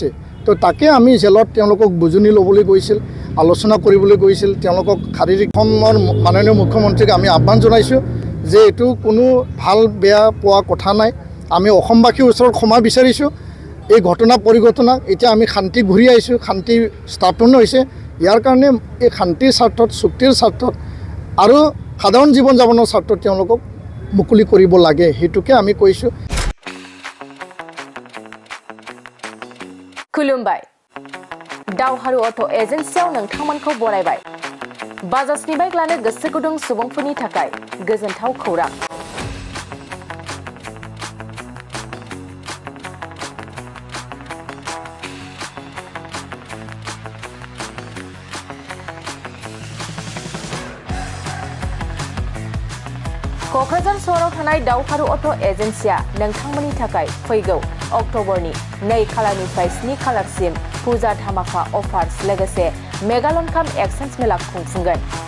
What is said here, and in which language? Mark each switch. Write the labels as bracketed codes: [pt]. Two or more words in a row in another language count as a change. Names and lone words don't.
[as] তো তাকে আমি জেলত তেওঁলোকক বুজনি ল'বলৈ গৈছিল আলোচনা কৰিবলৈ গৈছিল তেওঁলোকক শাৰীৰিক অসমৰ মাননীয় মুখ্যমন্ত্ৰীক আমি আহ্বান জনাইছোঁ যে এইটো কোনো ভাল বেয়া পোৱা কথা নাই আমি অসমবাসীৰ ওচৰত ক্ষমা বিচাৰিছোঁ এই ঘটনা পৰিঘটনা এতিয়া আমি শান্তি ঘূৰি আহিছোঁ শান্তি স্থাপন হৈছে ইয়াৰ কাৰণে এই শান্তিৰ স্বাৰ্থত চুক্তিৰ স্বাৰ্থত আৰু সাধাৰণ জীৱন যাপনৰ স্বাৰ্থত তেওঁলোকক মুকলি কৰিব লাগে হেতুকে আমি কৈছোঁ [brx] खुलुमबाय दावहारु अट' एजेन्सियाव नोंथांमोनखौ बरायबाय बाजाजनि बाइक लानो गोसो गुदुं सुबुंफोरनि थाखाय गोजोनथाव खौरां क'क्राझार सहराव थानाय दावहारु अट' एजेन्सिया नोंथांमोननि थाखाय फैगौ अक्ट'बरनि 2 खालारनिफ्राय 7 खालारसिम फुजा धामाका अफार्स लोगोसे [en] mega loan cum exchange mela [brx] खुंफुंगोन